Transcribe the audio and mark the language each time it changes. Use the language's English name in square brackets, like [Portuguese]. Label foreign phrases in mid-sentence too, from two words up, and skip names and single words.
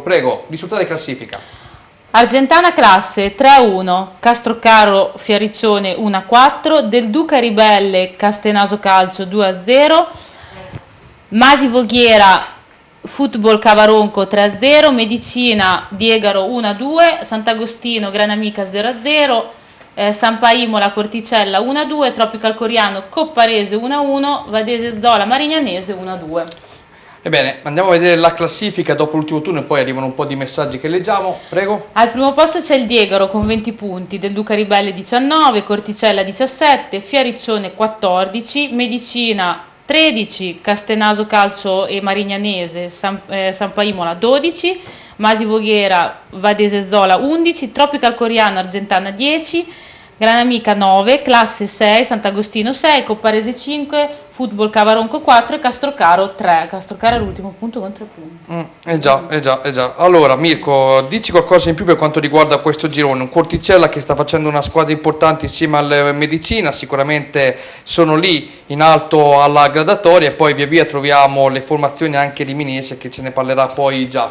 [Italian] Prego, risultati di classifica. Argentana classe 3-1, Castrocaro Fioriccione 1-4, Del Duca Ribelle Castenaso Calcio 2-0, Masi Voghiera Football Cavaronco 3-0, Medicina Diegaro 1-2, Sant'Agostino Granamica 0-0, Sampa Imola Corticella 1-2, Tropical Coriano Copparese 1-1, Vadese Zola Marignanese 1-2. Ebbene, andiamo a vedere la classifica dopo l'ultimo turno e poi arrivano un po' di messaggi che leggiamo. Prego. Al primo posto c'è il Diegaro con 20 punti, Del Duca Ribelle 19, Corticella 17, Fiariccione 14, Medicina 13, Castenaso Calcio e Marignanese, Sampa Imola 12, Masi Voghera, Vadese Zola 11, Tropical Coriano Argentana 10, Granamica 9, Classe 6, Sant'Agostino 6, Copparese 5, Football Cavaronco 4 e Castrocaro 3. Castrocaro è l'ultimo punto con 3 punti. Già. Allora, Mirko, dici qualcosa in più per quanto riguarda questo girone. Un Corticella che sta facendo una squadra importante insieme al Medicina, sicuramente sono lì in alto alla gradatoria e poi via via troviamo le formazioni anche riminese che ce ne parlerà poi Giacomo.